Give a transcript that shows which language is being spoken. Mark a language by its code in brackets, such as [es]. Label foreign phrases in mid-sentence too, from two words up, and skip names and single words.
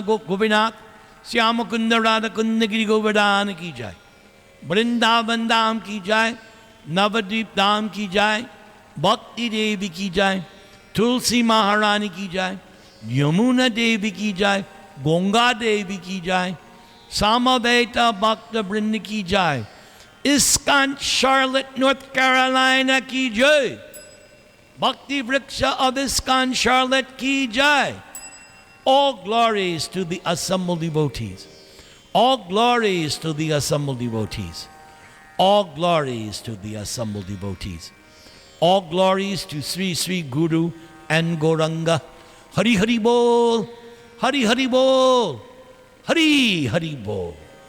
[hi] Gopinath Syama Kunda Radha Kunda Giri Govardhana की जय Vrindavan Dham की जय Navadvip Dham की जय Bhakti Devi की जय Tulsi Maharani की जय Yamuna Devi की जय Gonga Devi की जय Samaveta Bhakta Vrinda की जय ISKCON Charlotte, North Carolina की जय Bhakti Vriksha of ISKCON Charlotte की जय. [en] All glories to the assembled devotees. All glories to the assembled devotees. All glories to the assembled devotees. All glories to Sri Sri Guru and Gauranga. [hi] हरि हरि बोल, हरि हरि बोल, हरि हरि बोल.